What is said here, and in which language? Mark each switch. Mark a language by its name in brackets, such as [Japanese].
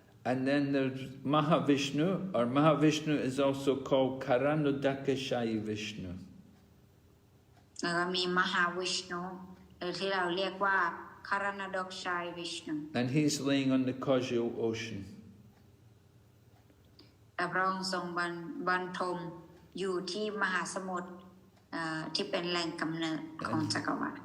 [English] And then there's Mahavishnu, or Mahavishnu is also called Karanodakashayi Vishnu. [Thai] แล้วก็มีมหาวิชณุหรือที่เราเรียกว่า Karanodakashayi Vishnu. [English] And he's laying on the causal ocean. [Thai] และพระองค์ทรงบรรทมอยู่ที่มหาสมุทรที่เป็นแหล่งกำเนิดของจักรวาล